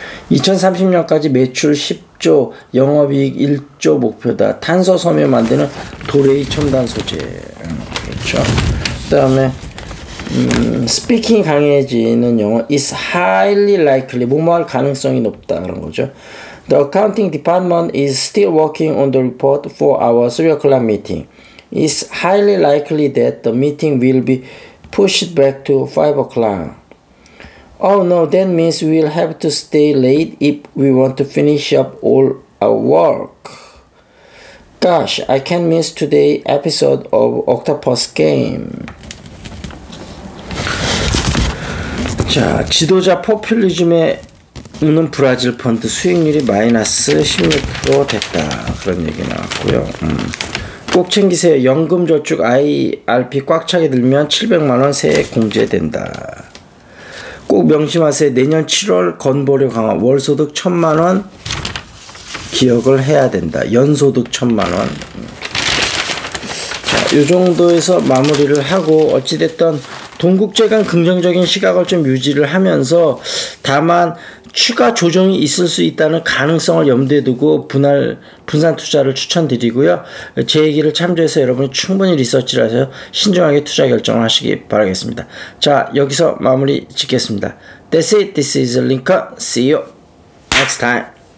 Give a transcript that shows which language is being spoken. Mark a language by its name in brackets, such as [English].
[Korean] 2030년까지 매출 10조, 영업이익 1조 목표다. 탄소 섬유 만드는 도레이 첨단 소재. 그렇죠. 그 다음에 스피킹 강해지는 영어 [English] is highly likely. [Korean] 뭐뭐할 가능성이 높다. 그런 거죠. [English] The accounting department is still working on the report for our 3 o'clock meeting. It's highly likely that the meeting will be pushed back to 5 o'clock. Oh no, that means we'll have to stay late if we want to finish up all our work. Gosh, I can't miss today's episode of Octopus Game. [Korean] 자, 지도자 포퓰리즘에 우는 브라질 펀드 수익률이 마이너스 16% 됐다. 그런 얘기 나왔고요. 꼭 챙기세요. 연금저축 IRP 꽉 차게 들면 700만원 세액 공제된다. 꼭 명심하세요. 내년 7월 건보료 강화, 월소득 1000만원 기억을 해야 된다. 연소득 1000만원. 자, 요 정도에서 마무리를 하고, 어찌됐든 동국제 간 긍정적인 시각을 좀 유지를 하면서, 다만 추가 조정이 있을 수 있다는 가능성을 염두에 두고 분산 투자를 추천드리고요. 제 얘기를 참조해서 여러분이 충분히 리서치를 하셔서 신중하게 투자 결정을 하시기 바라겠습니다. 자, 여기서 마무리 짓겠습니다. [English] That's it. This is Lincoln. See you next time.